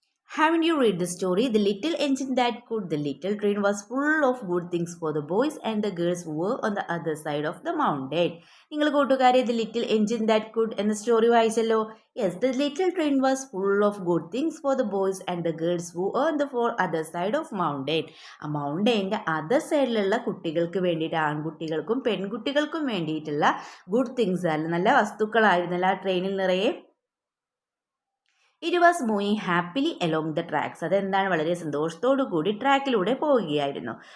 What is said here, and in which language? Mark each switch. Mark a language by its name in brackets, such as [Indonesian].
[English] Haven't you read the story? The little engine that could. The little train was full of good things for the boys and the girls who were on the other side of the mountain. [Malayalam] നിങ്ങൾ കൂട്ടുകാരെ The Little Engine That Could എന്ന story വായിച്ചല്ലോ. [English] Yes, the little train was full of good things for the boys and the girls who were on the other side of mountain. [Malayalam] ആ മൗണ്ടൈൻ്റെ other സൈഡിലുള്ള കുട്ടികൾക്ക് വേണ്ടിയിട്ട്, ആൺകുട്ടികൾക്കും പെൺകുട്ടികൾക്കും വേണ്ടിയിട്ടുള്ള ഗുഡ് തിങ്സ് ആയിരുന്നു, നല്ല വസ്തുക്കളായിരുന്നല്ലോ ആ ട്രെയിനിൽ നിറയെ. [English] it was moving happily along the tracks, [Malayalam] അതെന്താണ്, വളരെ സന്തോഷത്തോടു കൂടി ട്രാക്കിലൂടെ പോവുകയായിരുന്നു.